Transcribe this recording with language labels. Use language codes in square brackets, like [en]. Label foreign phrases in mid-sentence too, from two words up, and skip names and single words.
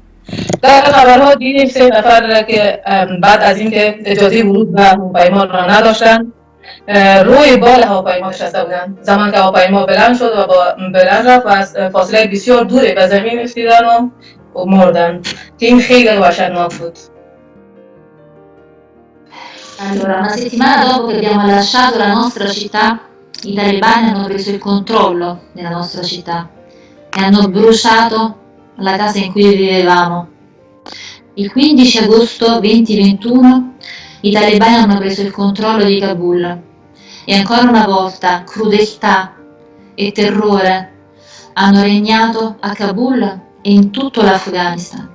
[fa] در خبرها دیدیم 3 نفر که بعد از اینکه اجازه ورود به هواپیما را نداشتند روی بال هواپیما نشسته بودند. زمان که هواپیما بلند شد و بلند رفت و از فاصله بسیار دوری به زمین افتادند و مردند که این خیلی وحشتناک بود. [it] Allora, una settimana dopo che abbiamo lasciato la nostra città, i talebani hanno preso il controllo della nostra città e hanno bruciato la casa in cui vivevamo Il 15 agosto 2021 i talebani hanno preso il controllo di Kabul e ancora una volta crudeltà e terrore hanno regnato a Kabul e in tutto l'Afghanistan.